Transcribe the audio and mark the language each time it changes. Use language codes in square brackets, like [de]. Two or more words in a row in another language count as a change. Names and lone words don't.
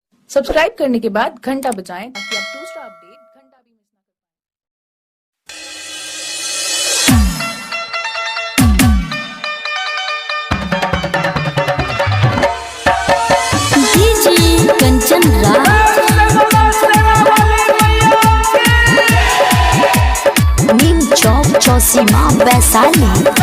[hi] सब्सक्राइब करने के बाद घंटा बजाएं ताकि आप दूसरा अपडेट घंटा भी मिस ना डीजे कंचन राज नीम चौक चौसीमा वैशाली।